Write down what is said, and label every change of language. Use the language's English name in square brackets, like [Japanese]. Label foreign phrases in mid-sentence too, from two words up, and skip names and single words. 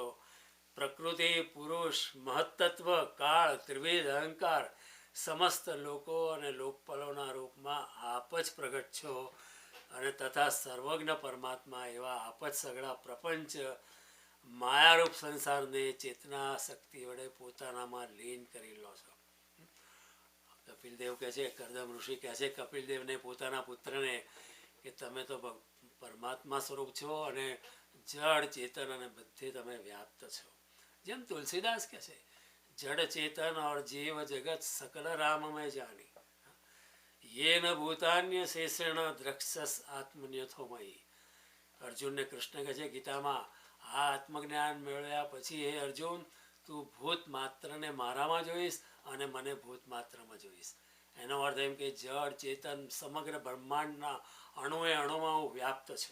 [Gujarati] પ્રકૃતિ, પુરુષ, મહત્તત્વ, કાળ, ત્રિવિધ અહંકાર, સમસ્ત લોકો અને લોકપલોના રૂપમાં આપ જ પ્રગટ છો અને તથા સર્વજ્ઞ પરમાત્મા એવા આપ જ સગળા પ્રપંચ માયારૂપ સંસારને ચેતના શક્તિ વડે પોતાનામાં લીન કરી લો છો. કપિલદેવ કહે છે, કરદમ ઋષિ કહે છે કપિલદેવને પોતાના પુત્રને કે તમે તો પરમાત્મા સ્વરૂપ છો અને જડ ચેતન અને બધે તમે વ્યાપ્ત છો. જેમ તુલસીદાસ કહે છે [Hindi] जड़ चेतन और जीव जगत सकल राममय जानी [Sanskrit] ये न भूतान्य शेषण द्रक्षस आत्मन्यथोमयी. [Gujarati] અર્જુનને કૃષ્ણ કહે છે ગીતામાં આ આત્મજ્ઞાન મેળવ્યા પછી હે અર્જુન તું ભૂત માત્રને મારામાં જોઈશ અને મને ભૂત માત્રમાં જોઈશ. એનો અર્થ એમ કે જળ ચેતન સમગ્ર બ્રહ્માંડના અણુએ અણુમાં હું વ્યાપ્ત છું.